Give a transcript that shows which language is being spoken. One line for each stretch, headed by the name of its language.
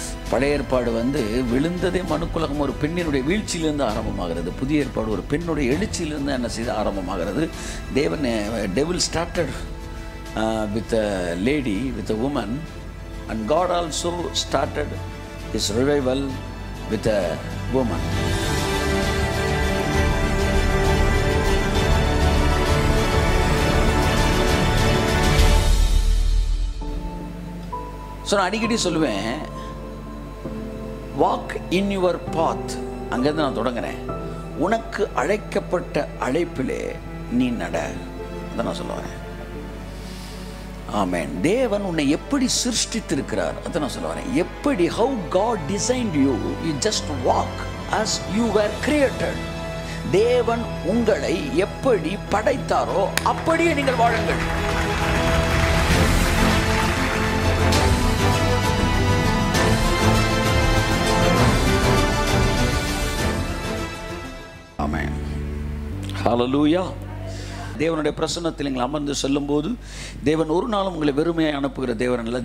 Tamil: பழைய ஏற்பாடு விழுந்ததே மனுக்குலகம் ஒரு பெண்ணினுடைய வீழ்ச்சியிலிருந்து ஆரம்பமாகிறது. புதிய ஏற்பாடு ஒரு பெண்ணுடைய எழுச்சியிலிருந்து என்ன செய்து ஆரம்பமாகிறது.
English: devil started with a lady, with a woman, and God also started his revival with a woman.
Tamil: நான் அடிக்கடி சொல்லுவேன்,
English: Walk in your path.
Tamil: அங்கேருந்து நான் தொடங்குறேன். உனக்கு அழைக்கப்பட்ட அழைப்பிலே நீ நட. அதை நான் சொல்ல வரேன். ஆமென். தேவன் உன்னை எப்படி சிருஷ்டித்திருக்கிறார் அதை நான் சொல்ல வரேன். எப்படி,
English: how God designed you, you just walk as you were created.
Tamil: தேவன் உங்களை எப்படி படைத்தாரோ அப்படியே நீங்கள் வாழுங்கள். ஆமென். ஹல்லேலூயா. தேவனுடைய பிரசன்னத்தில் நீங்கள் அமர்ந்து செல்லும்போது தேவன் ஒரு நாளும் உங்களை வெறுமையாக அனுப்புகிற தேவன் அல்ல.